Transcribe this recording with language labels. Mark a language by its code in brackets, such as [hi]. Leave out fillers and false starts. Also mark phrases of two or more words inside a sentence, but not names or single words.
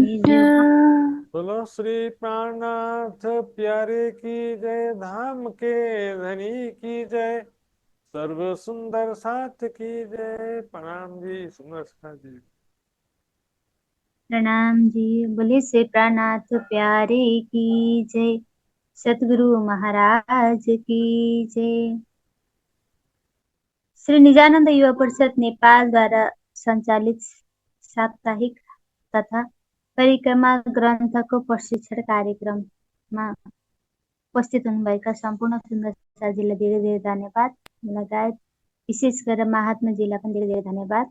[hi] बोलो श्री प्राणनाथ प्यारे की जय, धाम के धनी की जय, सर्व सुंदर साथ की जय। प्रणाम जी, सुंदर साथ जी। प्रणाम जी। बोले श्री प्राणनाथ प्यारे की जय, सतगुरु महाराज की जय। [ne] श्री निजानन्द युवा परिषद नेपाल द्वारा सञ्चालित साप्ताहिक तथा परिक्रमा ग्रन्थको प्रशिक्षण कार्यक्रममा उपस्थित हुनुभएका सम्पूर्ण सुन्दर साथीलाई धेरै धेरै धन्यवाद। लगायत विशेष गरेर महात्माजीलाई पनि धेरै धेरै धन्यवाद।